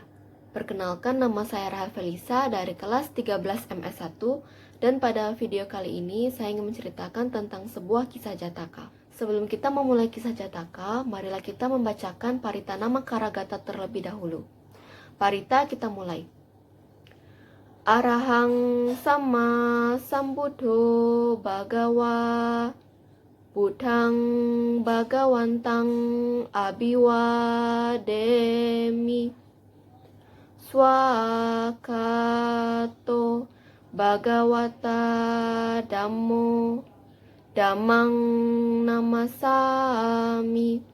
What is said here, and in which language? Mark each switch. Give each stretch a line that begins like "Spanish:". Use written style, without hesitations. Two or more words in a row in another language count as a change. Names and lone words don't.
Indonesian: Perkenalkan, nama saya Rahel Felisa dari kelas 13 MS1 dan pada video kali ini saya ingin menceritakan tentang sebuah kisah Jataka. Sebelum kita memulai kisah Jataka, marilah kita membacakan Parita Nama Karagata terlebih dahulu. Parita, kita mulai.
Pali: Arahang Sama Sambuddho Bhagawa Buddhang Bhagawantang Abiwademi Swakato Bhagawata Dhammo Dhammang Namasami